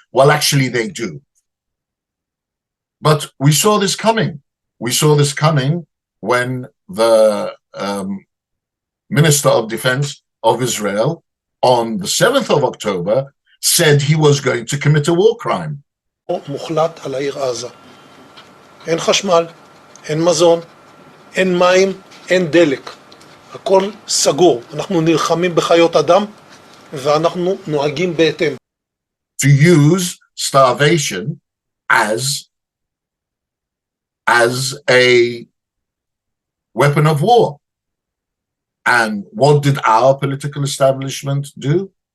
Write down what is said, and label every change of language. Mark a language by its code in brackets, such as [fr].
[en] Well, actually they do. But we saw this coming. We saw this coming when the Minister of Defense of Israel on the 7th of October said he was going to commit a war crime. [he] מוחלט על העיר עזה. אין חשמל, אין מזון, אין מים, אין דלק. הכל סגור. אנחנו נלחמים בחיות אדם ואנחנו נוהגים בהתאם. [en] To use starvation as a weapon of war. And what did our political establishment do?